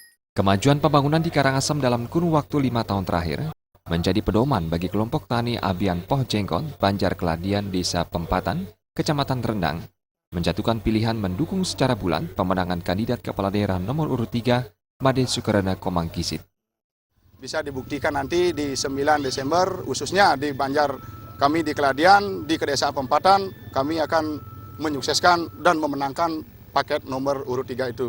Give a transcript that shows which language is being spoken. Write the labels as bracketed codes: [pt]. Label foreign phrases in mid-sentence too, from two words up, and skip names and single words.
[id] Kemajuan pembangunan di Karangasem dalam kurun waktu 5 tahun terakhir menjadi pedoman bagi kelompok tani Abian Poh Jengkon, Banjar Keladian, Desa Pempatan, Kecamatan Rendang, menjatuhkan pilihan mendukung secara bulan pemenangan kandidat kepala daerah nomor urut 3, Made Sukarana Komang Kisit. Bisa dibuktikan nanti di 9 Desember, khususnya di Banjar kami di Keladian, di Kedesaan Pempatan, kami akan menyukseskan dan memenangkan paket nomor urut 3 itu.